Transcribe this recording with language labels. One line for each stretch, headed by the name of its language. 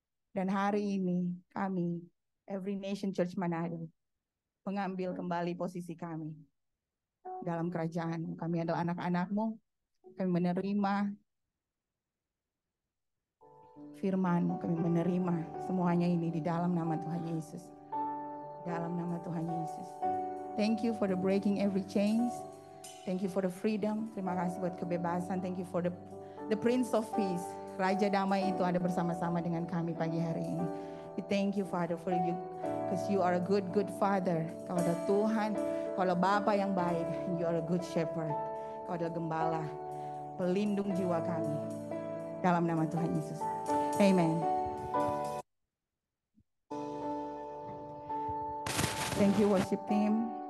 Indonesian: Dan hari ini kami, Every Nation Church Manado, mengambil kembali posisi kami dalam kerajaan. Kami adalah anak-anak-Mu. Kami menerima firman-Mu. Kami menerima semuanya ini di dalam nama Tuhan Yesus. Dalam nama Tuhan Yesus.
English: Thank you for the breaking every chains. Thank you for the freedom.
Indonesian: Terima kasih buat kebebasan.
English: Thank you for the Prince of Peace.
Indonesian: Raja damai itu ada bersama-sama dengan kami pagi hari ini.
English: We thank you Father for you, because you are a good Father.
Indonesian: Kau adalah Tuhan, Kau adalah Bapa yang baik.
English: You are a good shepherd.
Indonesian: Kau adalah gembala, pelindung jiwa kami. Dalam nama Tuhan Yesus. Amen.
English: Thank you worship team.